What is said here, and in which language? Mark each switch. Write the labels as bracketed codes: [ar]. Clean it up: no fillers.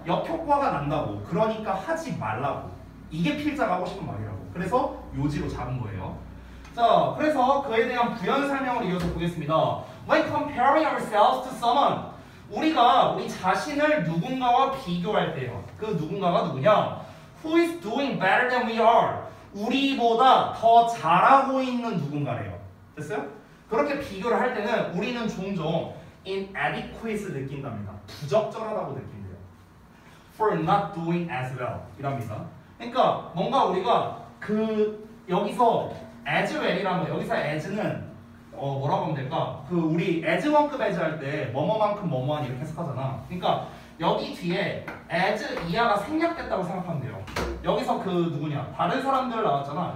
[ko] 역효과가 난다고. 그러니까 하지 말라고. 이게 필자가 하고 싶은 말이라고. 그래서 요지로 잡은 거예요. 자, 그래서 그에 대한 부연 설명을 이어서 보겠습니다. [en] When comparing ourselves to someone, [ko] 우리가 우리 자신을 누군가와 비교할 때요. 그 누군가가 누구냐? [en] Who is doing better than we are? [ko] 우리보다 더 잘하고 있는 누군가래요. 됐어요? 그렇게 비교를 할 때는 우리는 종종 [en] inadequate [ko] 느낀답니다. 부적절하다고 느낀대요. [en] For not doing as well [ko] 이랍니다. 그러니까 뭔가 우리가 여기서 as well이라는 거, 여기서 as는 뭐라고 하면 될까? 우리 as 1급 as 할 때 뭐뭐만큼 뭐뭐한 이렇게 해석하잖아. 그러니까 여기 뒤에 as 이하가 생략됐다고 생각하면 돼요. 여기서 누구냐? 다른 사람들 나왔잖아.